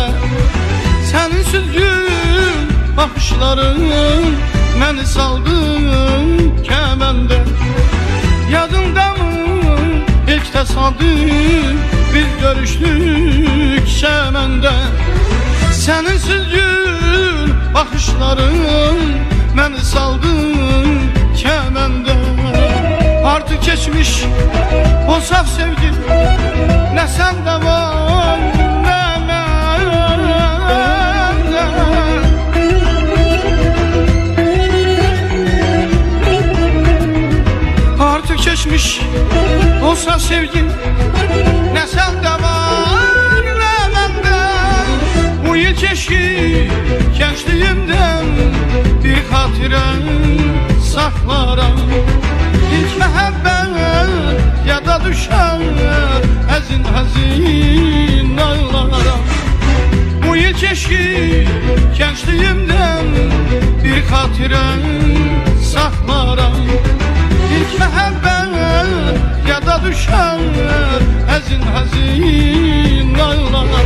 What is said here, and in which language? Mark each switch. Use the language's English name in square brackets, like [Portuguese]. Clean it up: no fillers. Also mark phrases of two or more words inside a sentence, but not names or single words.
[Azerbaijani] Sənin süzgün baxışların məni saldı kəməndə. Yadındamı ilk təsadüf biz görüştük çəməndə. Sənin süzgün baxışların məni saldı kəməndə. [Turkish] Artık geçmiş o saf sevgi, ne sende var ne bende. Artık geçmiş o saf sevgi, ne sende var ne bende. Bu yıl keşke gençliğimden bir hatıra saklarım. [Azerbaijani] İlk məhəbbət yada düşən əzin həzin ağlara. [Turkish] Bu yıl keşke gençliğimden bir [Azerbaijani] xatirə saxlaram. İlk məhəbbət yada düşən əzin həzin ağlara.